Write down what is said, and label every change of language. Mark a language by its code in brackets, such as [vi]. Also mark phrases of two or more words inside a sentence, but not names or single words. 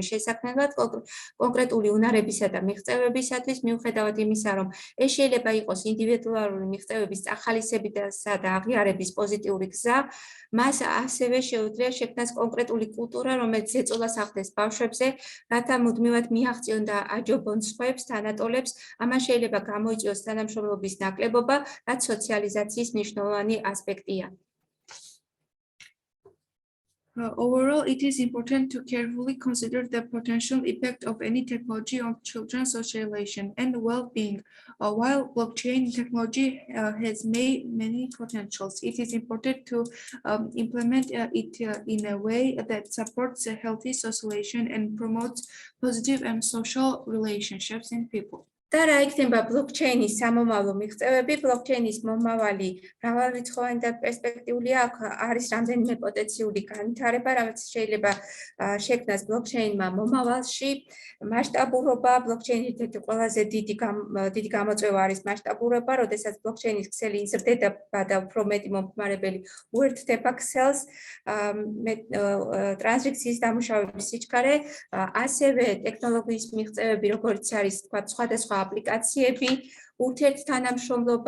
[ka] შესაქმნელად კონკრეტული უნარებისა და მიღწევებისათვის, მიუხედავად იმისა, რომ ეს შეიძლება იყოს ინდივიდუალური მიღწევების წახალისებისა და აღიარების პოზიტიური გზა, მას ასევე შეუძლია შექმნას კონკრეტული კულტურა, რომელიც ზეწოლას ახდენს ბავშვებზე, რათა მუდმივად მიაღწიონ და აჯობონ სხვებს, თანატოლებს, ამან შეიძლება გამოიწვიოს თანამშრომლობის ნაკლებობა, რაც სოციალიზაციის მნიშვნელოვანი ასპექტია. [en] Overall, it is important to carefully consider the potential impact of any technology on children's socialization and well-being. While blockchain technology has many potentials, it is important to implement it in a way that supports a healthy socialization and promotes positive and social relationships in people. [ka] და რა იქნება ბლოკჩეინის სამომავლო მიღწევები? ბლოკჩეინის მომავალი მრავალრიცხოვანი და პერსპექტიულია, აქ არის რამდენიმე პოტენციური განვითარება, რაც შეიძლება შექმნას ბლოკჩეინმა მომავალში. მასშტაბურობა, ბლოკჩეინის ერთ-ერთი ყველაზე დიდი გამოწვევა არის მასშტაბურობა, როდესაც ბლოკჩეინის ქსელი იზრდება და უფრო მეტი მომხმარებელი უერთდება ქსელს, ტრანზაქციის დამუშავების სიჩქარე, ასევე ტექნოლოგიის მიღწევები, როგორც არის თქვა სხვადასხვა აპლიკაციები, ურთიერთთანამშრომლობა